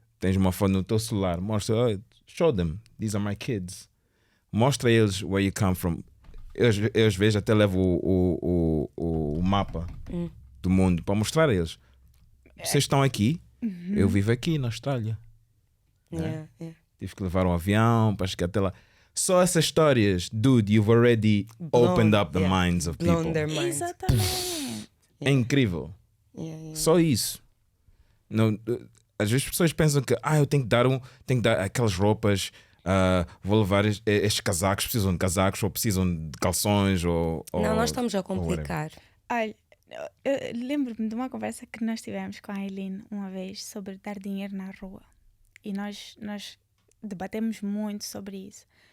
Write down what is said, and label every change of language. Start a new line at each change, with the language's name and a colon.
Portuguese: Tens uma foto no teu celular, mostra,
English: show them, these are my kids,
Portuguese: mostra a eles
English: where you come from.
Portuguese: Eu às vezes até levo o mapa do mundo para mostrar a eles. Vocês estão aqui, eu vivo aqui na Austrália.
English: Yeah.
Portuguese: Tive que levar um avião para chegar até lá. Só essas histórias,
English: dude, you've already opened up the minds of people.
Portuguese: Exatamente. É incrível. Só isso. Não, às vezes as pessoas pensam que eu tenho que dar aquelas roupas. Vou levar estes casacos, precisam de casacos ou precisam de calções ou não, nós estamos a complicar. Olha, eu lembro-me de uma conversa que nós tivemos com a Aileen uma vez sobre dar dinheiro na rua e nós debatemos muito sobre isso.